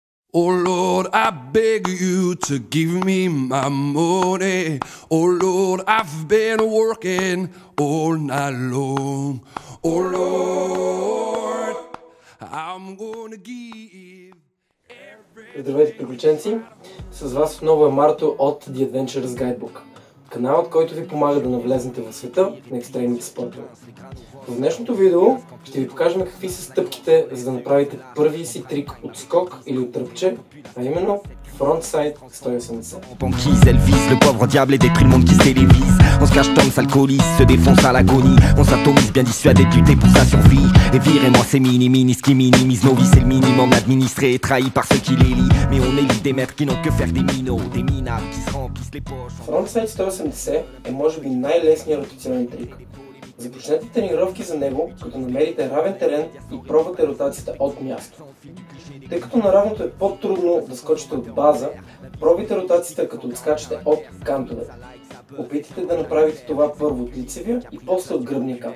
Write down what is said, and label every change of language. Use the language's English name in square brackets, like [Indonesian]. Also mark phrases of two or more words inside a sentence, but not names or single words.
[English] Oh Lord, I beg you to give me my money. Oh Lord, I've been working all night long. Oh Lord, I'm gonna give every... [Bulgarian] Здравейте, приключенци! С вас отново е Марто от The Adventurers Guidebook, каналът, който ви помага да навлезнете в света на екстремните спортове. В днешното видео ще ви покажем какви са стъпките, за да направите първия си трик от скок или от тръпче, а именно Frontside 180. [French] Banquise, elle vise, le pauvre diable et détruit le monde qui se télévise. On se cache, tombe, s'alcoolise, se défonce à l'agonie. On s'atomise, bien dissuadé de lutter pour sa survie. Et virez-moi ces mini-minis qui minimisent nos vies. C'est le minimum administré et trahi par ceux qui les lient. Mais on élit des maîtres qui n'ont que faire des minots, des minables qui se remplissent les poches. [Bulgarian] Frontside 180 е може би най-лесният ротационен трик. Започнете тренировки за него, като намерите равен терен и пробвате ротацията от място. Тъй като на равното е по-трудно да скочите от база, пробвайте ротацията като отскачате от кантовете. Опитайте да направите това първо от лицевия и после от гръбния кант.